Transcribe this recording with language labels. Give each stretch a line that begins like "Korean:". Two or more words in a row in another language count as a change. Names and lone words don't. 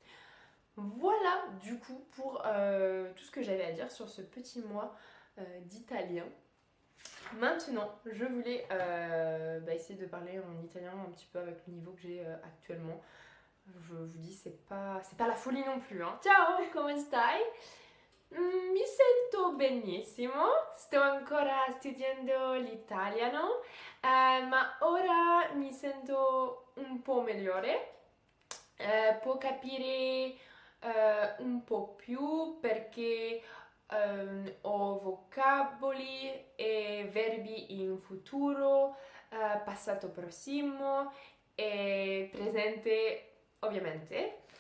French: Voilà du coup pour tout ce que j'avais à dire sur ce petit mois d'italien. Maintenant, je voulais essayer de parler en italien un petit peu avec le niveau que j'ai actuellement. Je vous dis, c'est pas la folie non plus, hein.
Italian: Ciao, come stai? Mi sento benissimo, sto ancora studiando l'italiano, ma ora mi sento un po' migliore. Può capire un po' più perché ho vocaboli e verbi in futuro, passato prossimo e presente ovviamente.